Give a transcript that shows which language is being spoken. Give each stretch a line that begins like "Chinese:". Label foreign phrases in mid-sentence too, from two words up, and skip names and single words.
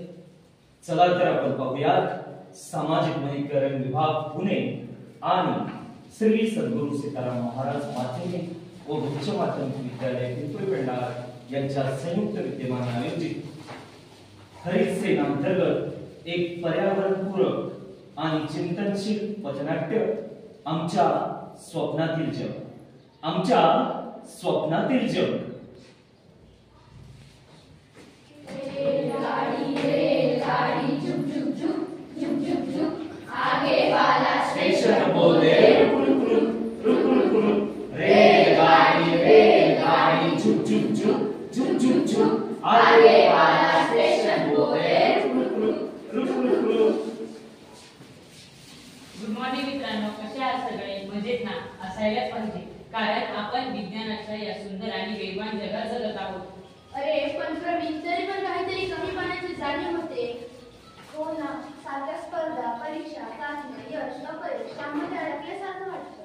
Marathi: चला तर आपण पाहूयात सामाजिक वनीकरण विभाग पुणे आणि श्री सद्गुरू सीताराम महाराज माध्यमिक व उच्च माध्यमिक विद्यालय पिंपरी पेंढार यांच्या संयुक्त विद्यमाने आयोजित हरित सेना अंतर्गत एक पर्यावरणपूरक आणि चिंतनशील पथनाट्य आमच्या स्वप्नातील जग. आमच्या स्वप्नातील जग.
Hindi: रेलगाड़ी झुक झुक झुक झुक झुक झुक आगे वाला स्टेशन बोले रुक रुक रुक रुक रुक. रेलगाड़ी झुक झुक झुक झुक झुक झुक आगे वाला स्टेशन बोले रुक रुक रुक रुक रुक.
English: good morning
Marathi: मित्रांनो, कसे आहात सगळे? मजेत ना? असायलाच पाहिजे, कारण आपण विज्ञानाच्या या सुंदर आणि वेगवान जगात जगत आहोत. अरे पण प्रवीण, तरी पण काहीतरी कमी पाण्याची जाणीव होते. हो ना, सारख्या स्पर्धा, परीक्षा, चाचण्या, यश, अपयश यामध्ये अडकल्यासारखं वाटतं.